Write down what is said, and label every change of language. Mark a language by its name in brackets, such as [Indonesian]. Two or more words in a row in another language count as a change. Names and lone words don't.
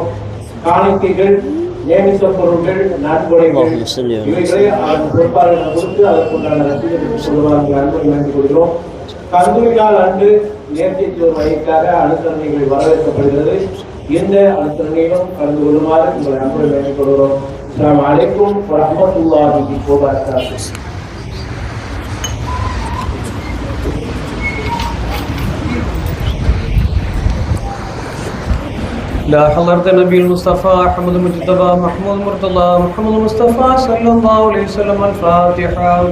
[Tamil] காணிக்கைகள், நியமித்த பொருட்கள், நன்கொடைகள் இவைகளை அதன் பொறுப்பாளரிடம் கொடுத்து அதற்குண்டான ரசீதை பெற்றுக் கொள்ளுமாறு உங்களை அன்புடன் வேண்டிக் கொள்கிறோம். கந்தூரி நாள் அன்று நேர்த்தித்துவ மையக்காக அனுசரணைகள் வரவேற்கப்படுகிறது. இந்த அனுசரணையிலும் கலந்து கொள்ளுமாறு உங்களை அன்புடன் வேண்டிக் கொள்கிறோம். [Arabic] السلام عليكم ورحمة الله وبركاته. لا حضرت النبي المصطفى أحمد المجتبى محمود المرتضى محمد المصطفى صلى الله عليه وسلم. الفاتحة.